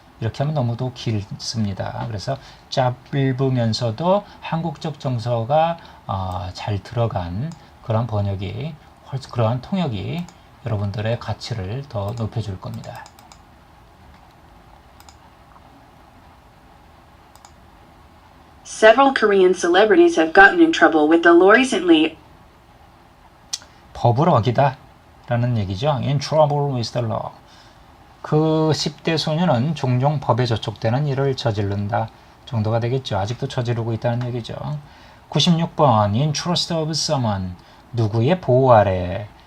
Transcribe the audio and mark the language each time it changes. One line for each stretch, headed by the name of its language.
Korean: 이렇게 하면 너무도 길습니다. 그래서 짧으면서도 한국적 정서가 잘 들어간 그런 번역이, 그러한 통역이 여러분들의 가치를 더 높여줄 겁니다.
English: Several Korean celebrities have gotten in trouble with the law recently.
Korean: 법을 어기다 라는 얘기죠.
English: In trouble with the law.
Korean: 그 10대 소녀는 종종 법에 저촉되는 일을 저지른다 정도가 되겠죠. 아직도 저지르고 있다는 얘기죠. 96번 In trust of someone. 누구의 보호 아래.